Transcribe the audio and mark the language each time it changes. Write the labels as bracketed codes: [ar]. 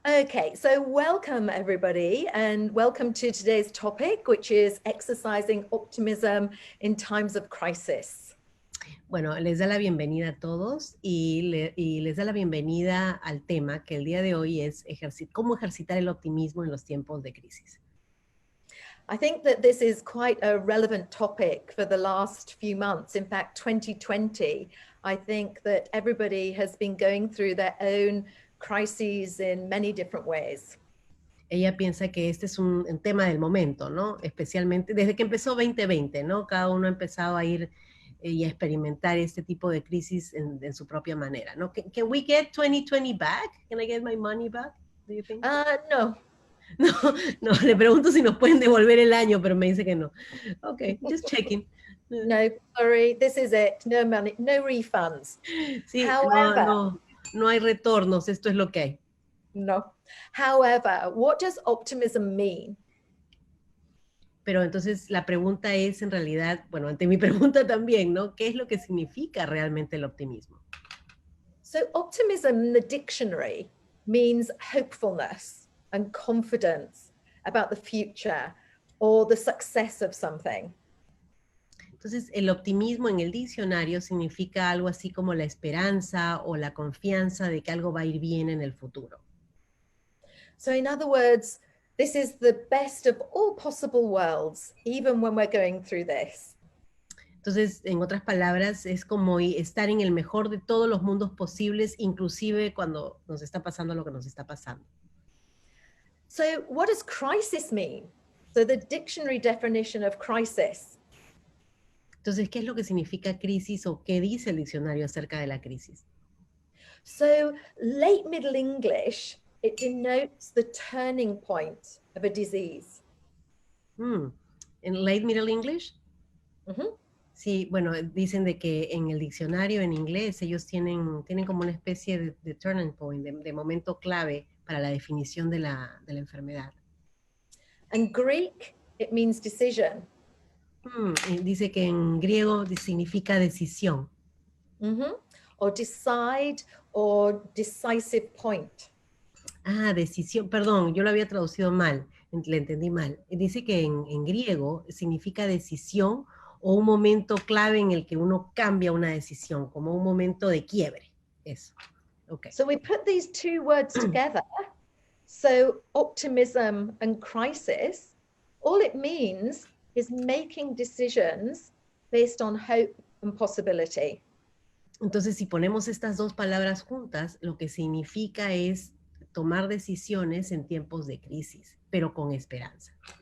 [en] Okay, so welcome everybody and welcome to today's topic, which is exercising optimism in times of crisis. [es] Bueno, les da la bienvenida a todos y les da la bienvenida al tema que el día de hoy es cómo ejercitar el optimismo en los tiempos de crisis. [en] I think that this is quite a relevant topic for the last few months. In fact, 2020, I think that everybody has been going through their own crises in many different ways. [es] Ella piensa que este es un tema del momento, ¿no? Especialmente desde que empezó 2020, ¿no? Cada uno ha empezado a ir y a experimentar este tipo de crisis en su propia manera, ¿no? [en] Can we get 2020 back? Can I get my money back? Do you think? No. [es] No, le pregunto si nos pueden devolver el año, pero me dice que no. [en] Okay, just checking. No, sorry, this is it. No money, no refunds. [es] Sí, [en] However, [es] no hay retornos, esto es lo que hay. No. [en] However, what does optimism mean? [es] Pero entonces la pregunta es en realidad, bueno, ante mi pregunta también, ¿no? ¿Qué es lo que significa realmente el optimismo? [en] So optimism in the dictionary means hopefulness and confidence about the future or the success of something. [es] Entonces, el optimismo en el diccionario significa algo así como la esperanza o la confianza de que algo va a ir bien en el futuro. [en] So in other words, this is the best of all possible worlds, even when we're going through this. [es] Entonces, en otras palabras, es como estar en el mejor de todos los mundos posibles, inclusive cuando nos está pasando lo que nos está pasando. [en] So what does crisis mean? So the dictionary definition of crisis. [es] Entonces, ¿qué es lo que significa crisis o qué dice el diccionario acerca de la crisis? [en] So late Middle English, it denotes the turning point of a disease. [es] ¿En [en] late Middle English? Mm-hmm. [es] Sí, bueno, dicen de que en el diccionario en inglés ellos tienen como una especie de [en] turning point, [es] de momento clave para la definición de la enfermedad. [en] And Greek, it means decision. [es] Dice que en griego significa decisión. [en] Mm-hmm. Or decide or decisive point. [es] Decisión, perdón, yo lo había traducido mal, le entendí mal. Dice que en griego significa decisión o un momento clave en el que uno cambia una decisión, como un momento de quiebre. Eso. Okay. [en] So we put these two words together. So optimism and crisis, all it means is making decisions based on hope and possibility. [es] Entonces, si ponemos estas dos palabras juntas, lo que significa es tomar decisiones en tiempos de crisis, pero con esperanza.